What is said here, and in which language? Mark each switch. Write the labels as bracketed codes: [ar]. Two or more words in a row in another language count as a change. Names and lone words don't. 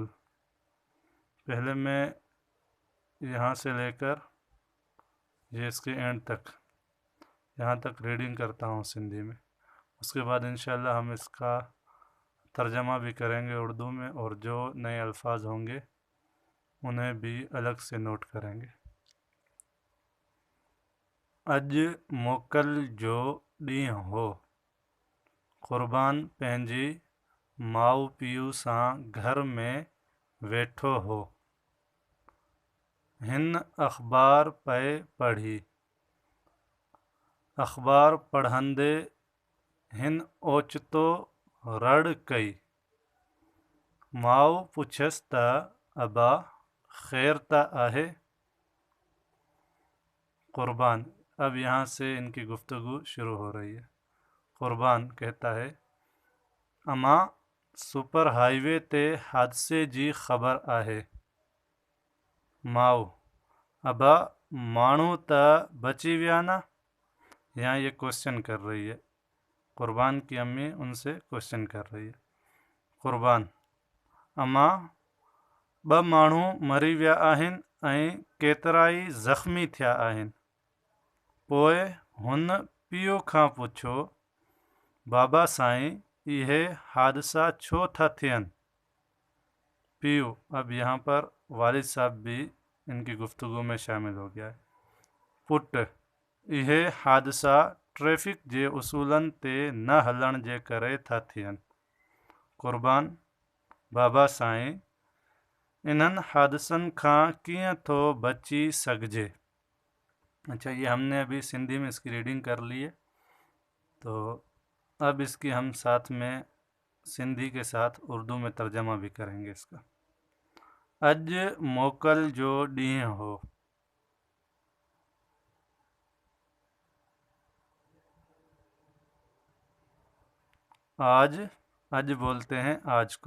[hi] पहले मैं यहाँ से लेकर ये इसके एंड तक, यहाँ तक रीडिंग करता हूँ सिंधी में। उसके बाद इंशाल्लाह हम इसका तर्जमा भी करेंगे उर्दू में, और जो नए अल्फाज होंगे उन्हें भी अलग से नोट करेंगे। [sd] अज मोकल जो ॾींहुं हो, क़ुर्बान पंहिंजी माउ पीउ सां घर में वेठो हो। हिन अख़बार पए पढ़ी। अख़बार पढ़ंदे हिन ओचितो रड़ कई। माउ पुछस त अबा खैर त आहे। कुर्बान, [hi] अब यहाँ से इनकी गुफ्तगू शुरू हो रही है। कुर्बान कहता है, [sd] अमा सुपर हाईवे ते हादसे जी ख़बर आहे। माउ, अबा माण्हू त बची विया न। [hi] यहाँ ये क्वेश्चन कर रही है, कुर्बान की अम्मी उनसे क्वेश्चन कर रही है। [sd] कुर्बान, अमा ॿ माण्हू मरी विया आहिनि ऐं केतिरा ई ज़ख़्मी थिया आहिनि। पोइ हुन पीउ खां पुछो, बाबा साईं इहे हादसा छो था थियनि। पीउ, [hi] अब यहाँ पर वालिद साहब भी इनकी गुफ्तगू में शामिल हो गया है। [sd] पुट, इहे हादसा ट्रैफिक जे उसूलनि ते न हलण जे करे था थियनि। कुर्बान, बाबा साईं इन्हनि हादसनि खां कीअं थो बची सघिजे। [hi] अच्छा, ये हमने अभी सिंधी में इसकी रीडिंग कर ली है, तो अब इसकी हम साथ में सिंधी के साथ उर्दू में तर्जमा भी करेंगे इसका। [sd] अज मोकल जो ॾींहुं हो। [hi] आज बोलते हैं आज को।